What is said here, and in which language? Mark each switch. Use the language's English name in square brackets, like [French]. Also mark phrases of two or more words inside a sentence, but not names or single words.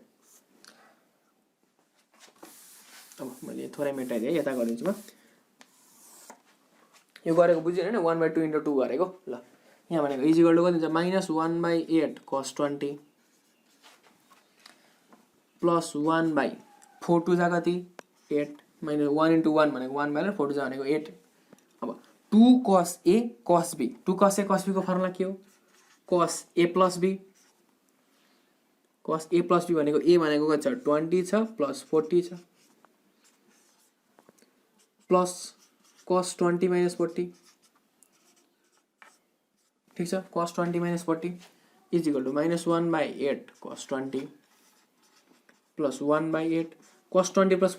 [Nepali] अब मैले थोरै मेटाइदिएँ यता गरिदिन्छु म यो गरेको बुझ्यो हैन 1/2 इन्टु 2 गरेको ल यहाँ भनेको [English] equal to [Nepali] कति हुन्छ [English] minus 1/8 cos 20 plus 1/4 [Nepali] 2 जा कति 8 माइनस 1 इन्टु 1 भनेको 1/4 4 जा भनेको 8 अब [English] 2 cos a cos b 2 cos a cos b [Nepali] को फर्मुला के हो [English] cos a plus b [Nepali] भनेको a भनेको कति छ 20 छ प्लस 40 छ [English] plus cos 20 minus 40 [Nepali] ठीक छ [English] cos 20 minus 40 equal to minus 1/8 cos 20 plus 1/8 cos 20 plus